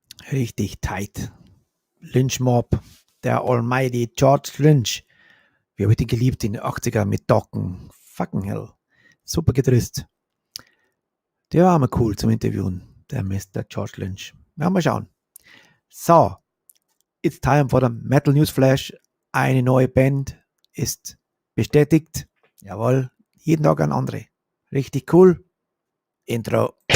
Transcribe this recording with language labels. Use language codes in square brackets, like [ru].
[de] Richtig tight. Lynchmob, der Almighty George Lynch. Wie habe ich den geliebt in den 80er mit Docken. [en] Fucking hell. [de] Super gedrisst. Der war mal cool zum Interviewen. der Mr. George Lynch. Ja, mal schauen. [en] So, it's time for the Metal News Flash. [de] Eine neue Band ist bestätigt. Jawohl, jeden Tag eine andere. Richtig cool. Intro.